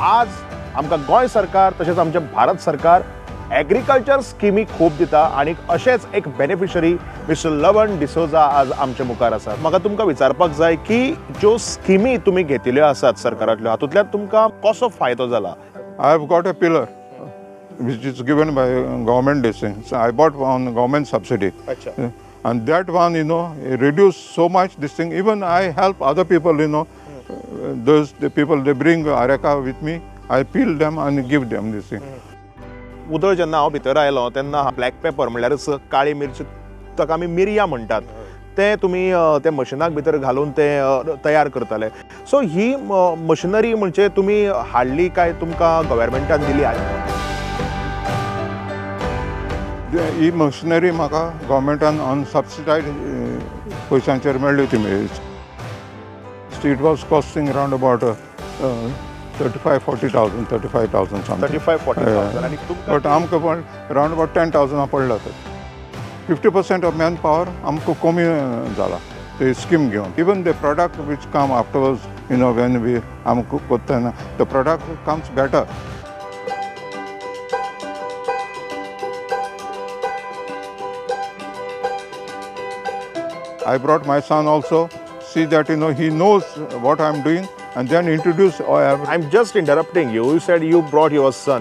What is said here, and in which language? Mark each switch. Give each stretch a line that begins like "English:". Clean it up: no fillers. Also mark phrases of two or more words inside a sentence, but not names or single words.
Konkani: आज आमकां गोंय सरकार तशेंच आमचें भारत सरकार ॲग्रिकल्चर स्किमी खूब दिता आणि अशेंच एक बेनिफिशरी मिस्टर लवण डिसोजा आज आमचे मुखार आसात। म्हाका तुमकां विचारपाक जाय की ज्यो स्किमी तुमी घेतिल्ल्यो आसात सरकारांतल्यो हातूंतल्यान तुमकां कसो फायदो जाला?
English: I have got a pillar which is given by government this thing. So I bought on government subsidy. Achha. And that one, it reduced so much this thing. Even I help other people, the people, they bring areca with me. I peel them and give them this thing.
Konkani: उदळ जेन्ना हांव भितर आयलो तेन्ना
English: black pepper
Konkani: म्हणल्यारच काळी मिरची, ताका आमी मिरयां म्हणटात, ते तुमी ते मशिनाक भितर घालून ते तयार करताले। सो ही मशिनरी म्हणजे तुमी हाडली काय तुमकां गव्हर्मेंटान दिली? ही मशिनरी म्हाका गव्हर्मेंटान
English: on subsidised
Konkani: पयशांचेर मेळ्ळी ती
English: it was costing round about 35,000 35,000 something.
Konkani: 35,000-40,000. But आमकां पण
English: round about
Konkani: 10,000 पडला तर
English: 50% of man power
Konkani: आमकां कमी जाला ते स्कीम घेवन।
English: even the product which come afterwards when we
Konkani: आमकां कोत्ता
English: the product comes better. I brought my son also, see that he knows what I'm doing, and then introduce. I'm just interrupting you. You said you brought your son.